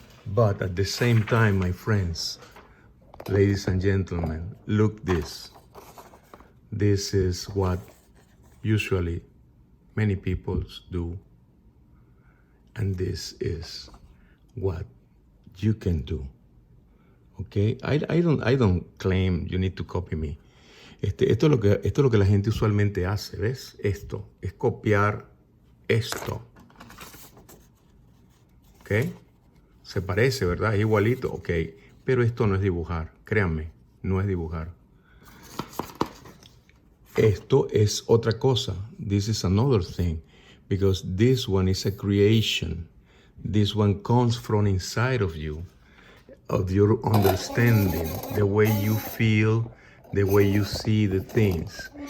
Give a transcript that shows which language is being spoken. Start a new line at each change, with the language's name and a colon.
English: But at the same time, my friends, ladies and gentlemen, look this. This is what usually many people do, and this is what you can do. Okay, I don't claim you need to copy me.
Spanish: Esto es lo que la gente usualmente hace, ¿ves? Esto es copiar esto. ¿Ok? Se parece, ¿verdad? Es igualito, ok. Pero esto no es dibujar, créanme, no es dibujar. Esto es otra cosa.
English: This is another thing, because this one is a creation. This one comes from inside of you, of your understanding, the way you feel, the way you see the things.